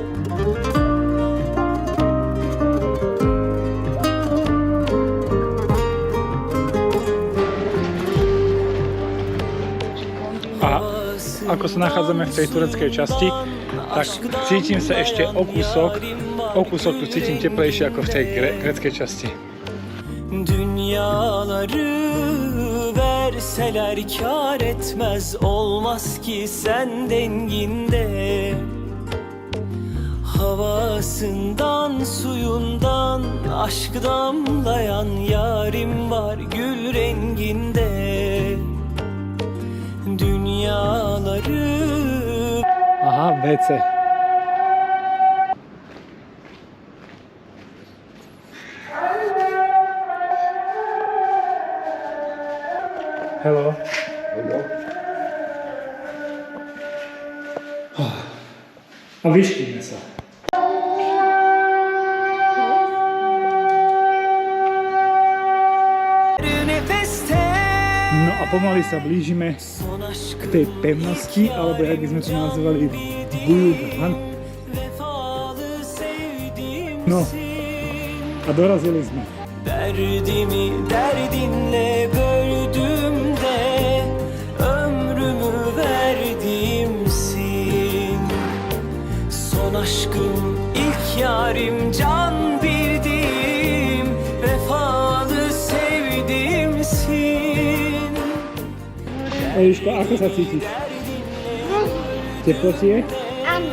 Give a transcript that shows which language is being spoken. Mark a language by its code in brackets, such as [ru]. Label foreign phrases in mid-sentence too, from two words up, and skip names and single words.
[sk] A ako sa nachádzame v tej tureckej časti, tak cítim sa ešte o kúsok tu cítim teplejšie ako v tej gréckej časti. [tr] Dünyaları verseler kâr etmez, olmaz ki sen denginde. Havasından suyundan aşk damlayan yarim var gül renginde. Dünyaları [en] Aha, WC. Hello. [sk] A vyškíme sa. [tr] nefeste [sk] No a pomaly sa blížime [tr] son aşkım [sk] k tej pevnosti, alebo jak by sme to nazvali, Buyukhan. [tr] vefalı sevdiğim [sk] No, a dorazili sme. [tr] Derdimi derdinle böldüğümde ömrümü verdiğimsin. Son aşkım, ilk yarim, can bildiğim, vefalı sevdiğimsin. [sk] Eliško, ako sa cítiš? Teplo ti je? Áno.